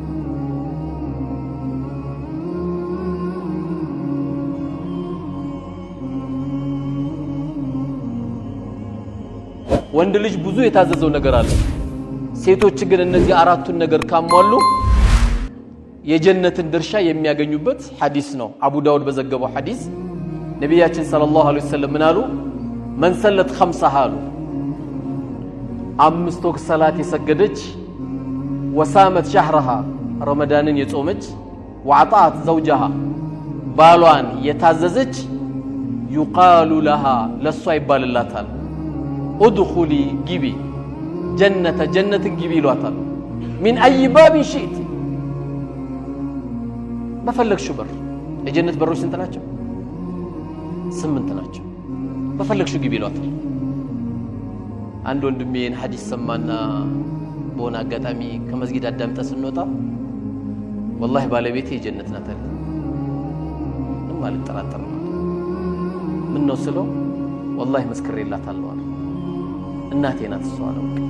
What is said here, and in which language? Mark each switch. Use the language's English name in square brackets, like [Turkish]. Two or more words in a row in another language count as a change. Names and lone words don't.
[Amharic] ወንድ ልጅ ብዙ የታዘዘው ነገር አለ ሴቶች ግን እነዚህ አራቱን ነገር ካሟሉ የጀነትን ድርሻ የሚያገኙበት ሐዲስ ነው አቡ ዳውድ በዘገበው ሐዲስ ነብያችን [Arabic] صلى الله عليه وسلم [Amharic] ምን አሉ [Arabic] من صلت خمسة [Amharic] አሉ አምስት ወቅት ሰላት የሰገደች [Arabic] وصامت شهرها [Amharic] ረመዳንን የጾመች [Arabic] وعطات زوجها [Amharic] ባሏን የታዘዘች [Arabic] يقال لها [Amharic] ለሷ ይባልላታል [Arabic] ادخلي جبي جنة جبي [Amharic] ይሏታል [Arabic] من اي باب شئت [Amharic] በፈለግሽ በር የጀነት በሮች ስንት ናቸው 8 ናቸው በፈለግሽ ግቢ ይሏታል አንድ ወንድሜን ሐዲስ ሰማና በሆነ አጋጣሚ ከመስጊድ አዳምጣ ስንወጣ والله ባለቤቴ የጀነት ናት አለ ማለት ተራጠረ ምን ነው ስለው والله መስክሬላታለሁ አለ እናቴ ናት እሷ ነው